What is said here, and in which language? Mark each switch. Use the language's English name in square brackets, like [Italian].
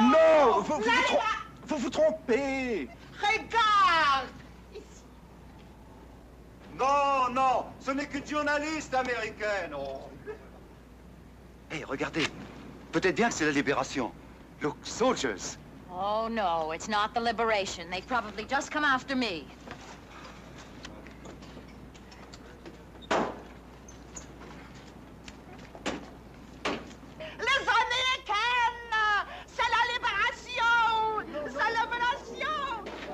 [French] Non! Vous vous trompez! Regarde! Ici. Non, non, ce n'est qu'une journaliste américaine. Oh. Hé, regardez. Peut-être bien que c'est la libération. [English] Look, soldiers. Oh, no, it's not the liberation. They've probably just come after me. [French] Les américaines! C'est la libération! C'est la libération!